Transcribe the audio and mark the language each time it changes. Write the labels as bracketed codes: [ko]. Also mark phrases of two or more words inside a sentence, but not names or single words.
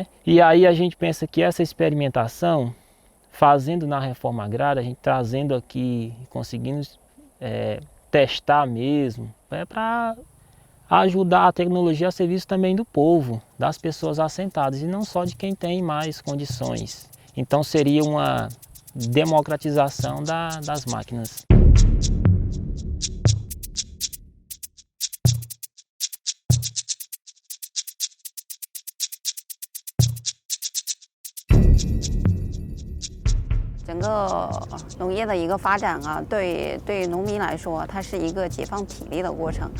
[pt] E aí a gente pensa que essa experimentação, fazendo na reforma agrária, a gente trazendo aqui, conseguindo testar mesmo, é para ajudar a tecnologia a serviço também do povo, das pessoas assentadas, e não só de quem tem mais condições. Então seria uma democratização das máquinas. [zh] 整个农业的一个发展啊，对农民来说，它是一个解放体力的过程。